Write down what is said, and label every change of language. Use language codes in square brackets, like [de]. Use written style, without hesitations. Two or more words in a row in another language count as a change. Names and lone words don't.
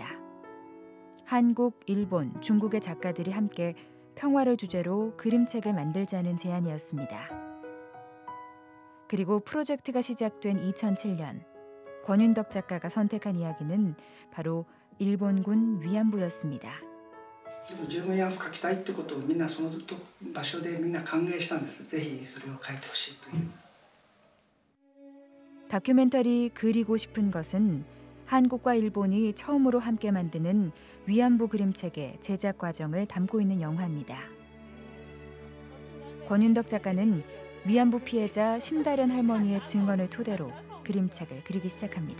[ko] 한국, 일본, 중국의 작가들이 함께 평화를 주제로 그림책을 만들자는 제안이었습니다. 그리고 프로젝트가 시작된 2007년, 권윤덕 작가가 선택한 이야기는 바로 일본군 위안부였습니다. [ja] 自分が書きたいってことをみんなその場所でみんな考えしたんです。ぜひそれを書いてほしいという。 [ko] 다큐멘터리 그리고 싶은 것은 한국과 일본이 처음으로 함께 만드는 위안부 그림책의 제작 과정을 담고 있는 영화입니다. 권윤덕 작가는 위안부 피해자 심다련 할머니의 증언을 토대로 그림책을 그리기 시작합니다.